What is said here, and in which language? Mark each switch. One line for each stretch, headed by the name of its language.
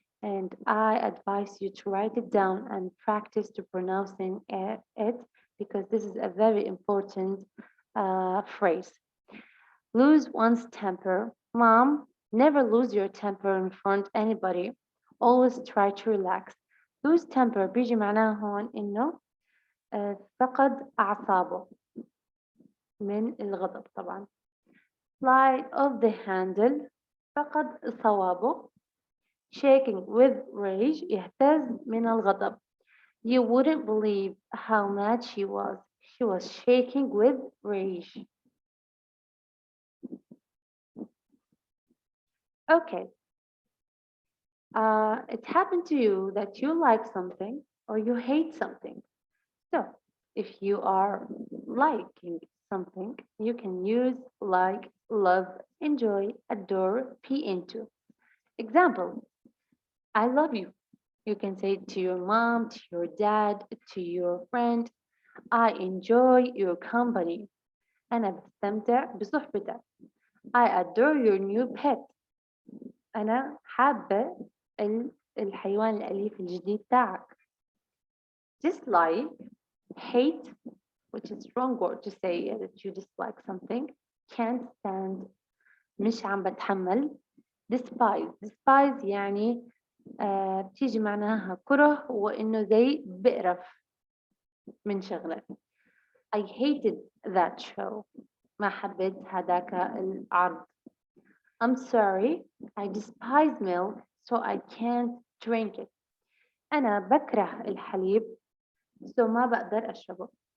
English: And I advise you to write it down and practice to pronouncing it because this is a very important phrase. Lose one's temper. Mom, never lose your temper in front of anybody. Always try to relax.
Arabic: Lose temper بيجي معناه هون إنه فقد أعصابه من الغضب طبعا.
English: Slide off the handle
Arabic: فقد صوابه.
English: Shaking with rage
Arabic: يهتز من الغضب.
English: You wouldn't believe how mad she was. She was shaking with rage. Okay. It happened to you that you like something or you hate something. So if you are liking something, you can use like, love, enjoy, adore, be into. Example: I love you. You can say it to your mom, to your dad, to your friend. I enjoy your company.
Arabic: أنا بستمتع بصحبتك.
English: I adore your new pet.
Arabic: أنا حابة الحيوان الأليف الجديد تاعك.
English: Dislike, hate, which is wrong word to say that you dislike something.
Arabic: Can't stand, مش عم بتحمل. Despise يعني بتيجي معناها كره وإنه زي بقرف من شغلة.
English: I hated that show.
Arabic: ما حبيت هذاك العرض.
English: I'm sorry, I despise milk, so I can't drink it.
Arabic: أنا بكره الحليب, so ما بقدر أشربه.